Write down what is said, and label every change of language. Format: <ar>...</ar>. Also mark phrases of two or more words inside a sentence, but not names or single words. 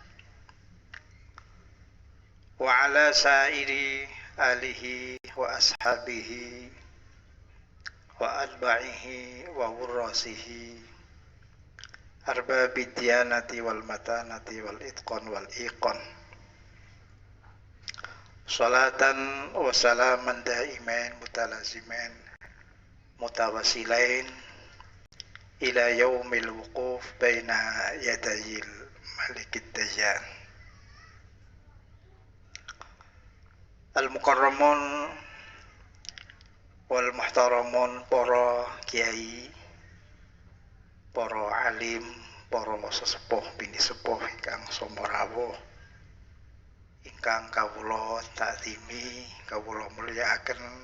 <ar>وعلى سائر آله وأصحابه وأتباعه وورثته أرباب الديانة والمتانة والإتقان والإيقان. صلاة وسلاما دائمين متلازمين متواصلين إلى يوم الوقوف بين يدي الملك الديان. المكرمون والمحترمون,</ar> <jv>para kiai, para alim, para sesepuh bini sepuh ingkang sama rawuh, ingkang kawula ta'zimi, kawula mulyakaken,</jv>